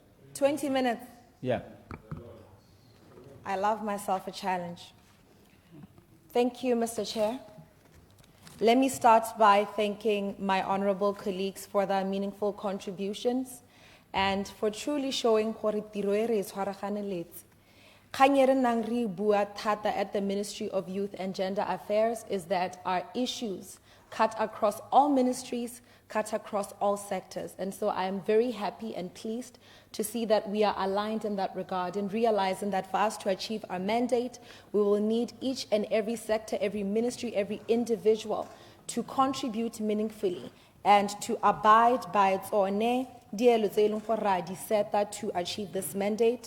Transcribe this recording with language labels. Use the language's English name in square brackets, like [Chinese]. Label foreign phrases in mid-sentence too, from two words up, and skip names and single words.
[English] 20 minutes. Yeah. I love myself a challenge. Thank you, Mr. Chair. Let me start by thanking my honorable colleagues for their meaningful contributions and for truly showing [Tswana] gore tiro e re tshwaraganeletse. Kgang e re nang re bua thata [English] at the Ministry of Youth and Gender Affairs is that our issues cut across all ministries, cut across all sectors. And so I am very happy and pleased to see that we are aligned in that regard and realizing that for us to achieve our mandate, we will need each and every sector, every ministry, every individual to contribute meaningfully and to abide by its own to achieve this mandate.